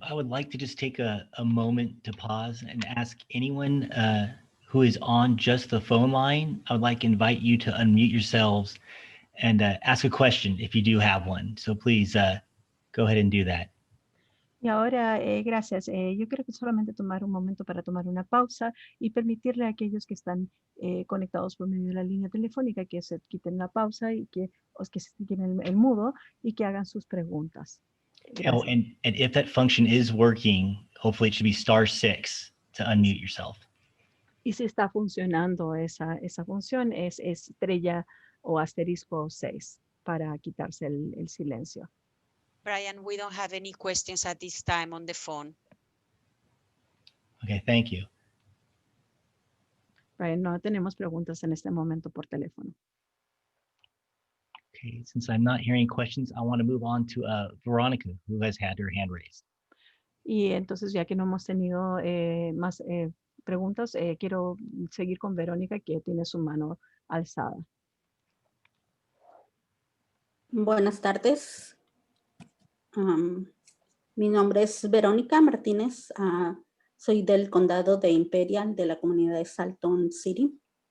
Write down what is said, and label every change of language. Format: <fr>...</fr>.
<en>I would like to just take a moment to pause and ask anyone who is on just the phone line, I would like to invite you to unmute yourselves and ask a question if you do have one. So please go ahead and do that.</en> <es>Y ahora, gracias. Yo creo que solamente tomar un momento para tomar una pausa y permitirle a aquellos que están conectados por medio de la línea telefónica que se quiten la pausa y que se quiten el mudo y que hagan sus preguntas. Gracias.</es> <en>Oh, and if that function is working, hopefully it should be *6 to unmute yourself.</en> <es>Y si está funcionando esa función, es estrella o asterisco 6 para quitarse el silencio.</es> <en>Brian, we don't have any questions at this time on the phone. Okay, thank you.</en> <es>Brian, no tenemos preguntas en este momento por teléfono.</es> <en>Okay, since I'm not hearing questions, I want to move on to Veronica, who has had her hand raised.</en> <es>Y entonces, ya que no hemos tenido más preguntas, quiero seguir con Verónica, que tiene su mano alzada. Buenas tardes. Mi nombre es Verónica Martínez. Soy del condado de Imperial, de la comunidad de Salton City.</es>